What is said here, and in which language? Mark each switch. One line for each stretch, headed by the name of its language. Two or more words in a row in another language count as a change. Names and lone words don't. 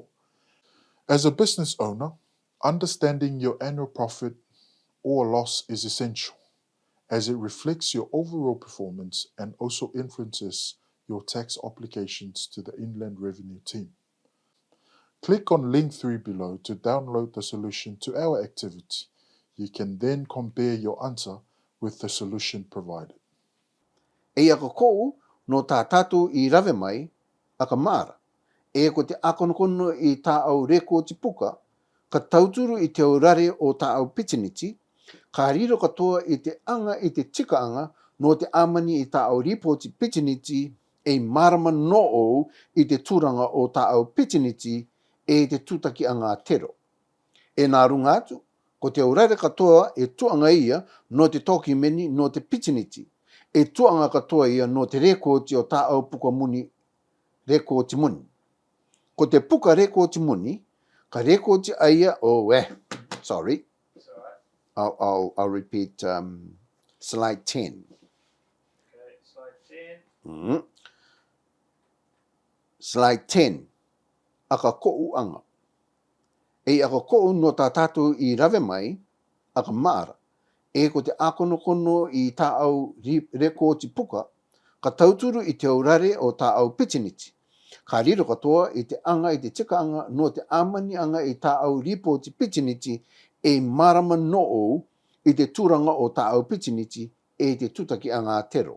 English: As a business owner, understanding your annual profit or loss is essential, as it reflects your overall performance and also influences your tax obligations to the Inland Revenue team. Click on link 3 below to download the solution to our activity. You can then compare your answer with the solution provided.
Rarotongan: E ako kou no tā tātou I rawe mai, aka māra. E ko te akonokono I tā au reko ti puka, ka tauturu I te aurare o tā au pitiniti, ka riro katoa I te anga I te tika anga no te amani I tā au ripoti pitiniti e marama no o I te tūranga o tā au pitiniti e te tūtaki anga tero. E nā runga atu, ko te aurare katoa e tuanga ia no te toki meni no te pitiniti, e tuanga katoa ia no te rekoti o tā au puka muni, rekoti muni. Ko te puka rekoti muni, ka rekoti aia sorry.
English: I'll repeat slide 10. Okay, slide 10. Slide 10.
Rarotongan: Aka ko'u anga. E aka ko no tā tātou I rawe mai, aka maara. E ko te akonokono I tā au rekōti puka, ka tauturu I te aurare o tā au pitiniti. Ka riro katoa I te anga I te tika anga no te amani anga I tā au ripoti pitiniti e marama noo I te tūranga o tā au pitiniti e te tutaki anga tero.